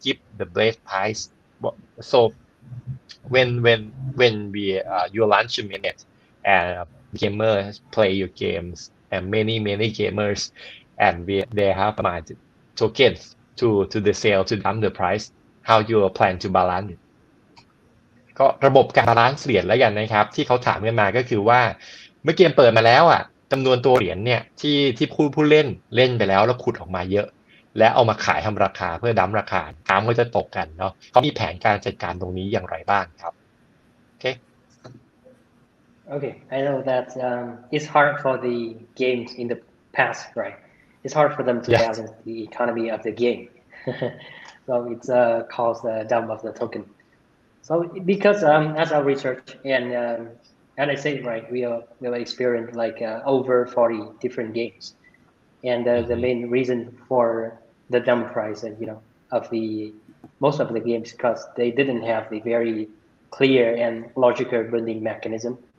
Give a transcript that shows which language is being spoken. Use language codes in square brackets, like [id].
[en] Give the base price. So when we you launch a minute and gamers play your games and many gamers and they have mined tokens to the sale to dump the price. How you plan to balance it? [th] ก็ระบบการบาลานซ์เหรียญแล้วกันนะครับที่เขาถามกันมาก็คือว่าเมื่อเกมเปิดมาแล้วจำนวนตัวเหรียญเนี่ยที่ผู้เล่นไปแล้วขุดออกมาเยอะและเอามาขายทำราคาเพื่อดั้มราคาตามก็จะตกกันเนาะเขามีแผนการจัดการตรงนี้อย่างไรบ้างครับโอเค [en] Okay, I know that it's hard for the games in the past, right? It's hard for them to balance the economy of the game. So it's caused the dump of the token. So because as our research and as I said, right, we will experience like over 40 different games, and the main reason for the dump price, of the most of the games because they didn't have the very clear and logical burning mechanism.